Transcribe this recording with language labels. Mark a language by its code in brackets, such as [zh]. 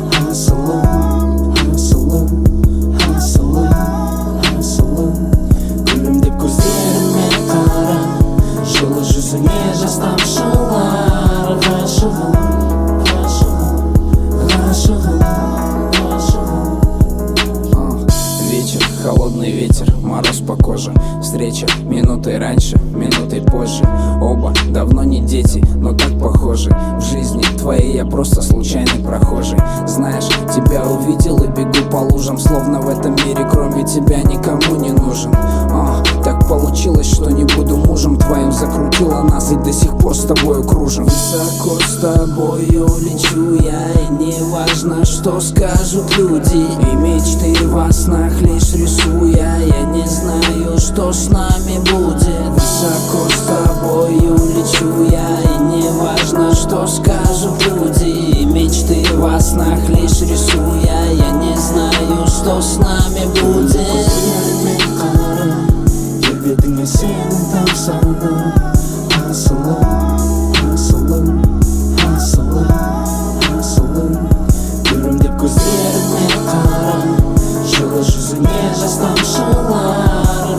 [kk] Асылым, асылым, асылым, асылым, күлімдеп көздеріңмен қара, жылы жүзіңе жас тамшылар. Ғашығым, ғашығым, ғашығым, ғашығым. [ru] Вечер, холодный ветер, мороз по коже. Встреча минутой раньше, минутой позже. Оба давно не дети, но так похожи. В жизни твоей я просто случайный прохожий. Знаешь, тебя увидел и бегу по лужам, словно в этом мире кроме тебя никому не нужен. Так получилось, что не буду мужем твоим. Закрутила нас и до сих пор с тобою кружим. Высоко с тобою лечу я, и не важно, что скажут люди. И мечты во снах лишь рисуя, я не знаю, что с нами будет. Высоко с тобою лечу я, и не важно, что скажут люди. И мечты во снах лишь рисуя, я не знаю, что с нами будет. [kk] Келбетіңе сенің тамсана. Асылым, асылым, асылым, асылым, күлімдеп көздеріңмен қара, жылы жүзіңе жас тамшылар.